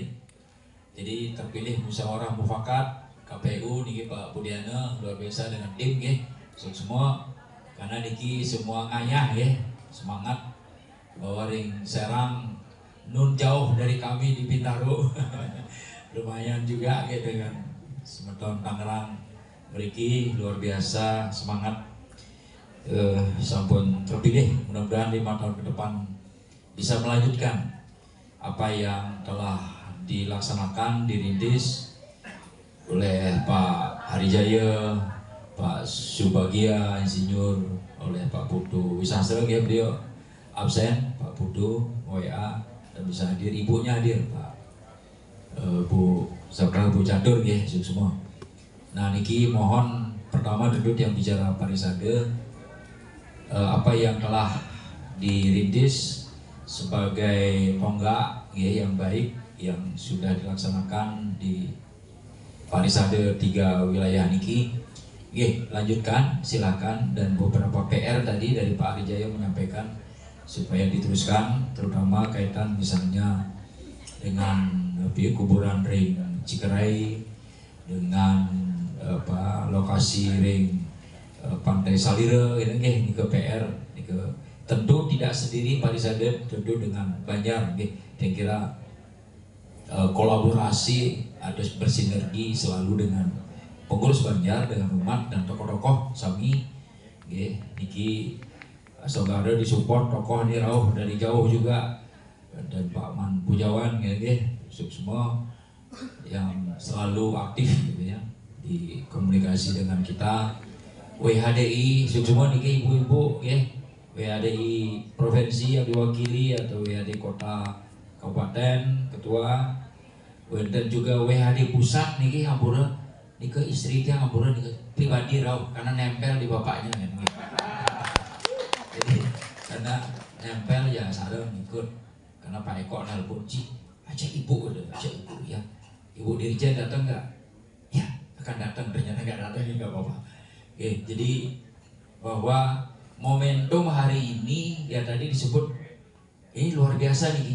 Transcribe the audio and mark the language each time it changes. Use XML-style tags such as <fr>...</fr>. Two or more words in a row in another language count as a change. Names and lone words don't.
<id>Jadi terpilih musyawarah mufakat KPU niki Pak Budiana luar biasa dengan tim semua karena niki semua ngayah semangat bahwa ring Serang nun jauh dari kami di Bintaro lumayan juga dengan Semeton Tangerang beriki luar biasa semangat sampun terpilih, mudah-mudahan 5 tahun ke depan bisa melanjutkan apa yang telah dilaksanakan, dirintis oleh Pak Harijaya, Pak Subagia, Insinyur, oleh Pak Putu Wisastra, beliau absen, Pak Putu WA, dan bisa hadir, ibunya hadir, Pak Bu Sabra, Bu Catur, semua. Nah niki mohon pertama duduk yang bicara Parisade, apa yang telah dirintis sebagai tonggak yang baik yang sudah dilaksanakan di Parisade 3 wilayah niki, lanjutkan silakan. Dan beberapa PR tadi dari Pak Harijaya menyampaikan supaya diteruskan, terutama kaitan misalnya dengan kuburan ring Cikerai, dengan lokasi ring Pantai Salire ini ke PR ke tentu tidak sendiri Parisade, tentu dengan Banjar yang kira kolaborasi ada bersinergi selalu dengan pengurus Banjar, dengan umat dan tokoh-tokoh</id> <ban>sami niki</ban> <id>saudara disupport tokoh ini rauh dari jauh juga, dan Pak Man Pujawan semua yang selalu aktif gitu ya di komunikasi dengan kita. WHDI semua niki ibu-ibu WHDI provinsi yang diwakili atau WHDI kota kabupaten ketua, dan juga WHDI pusat niki</id> <ban>hampura niki</ban> <id>istrinya hampura niki pribadi rauh karena nempel di bapaknya kan. Jadi karena nempel ya sadar ikut karena Pak Eko nelpon aja ibu ya, Ibu Dirjen datang nggak? Ya akan datang, ternyata nggak datang ya nggak apa-apa. Jadi bahwa momentum hari ini ya tadi disebut ini luar biasa nih.</id>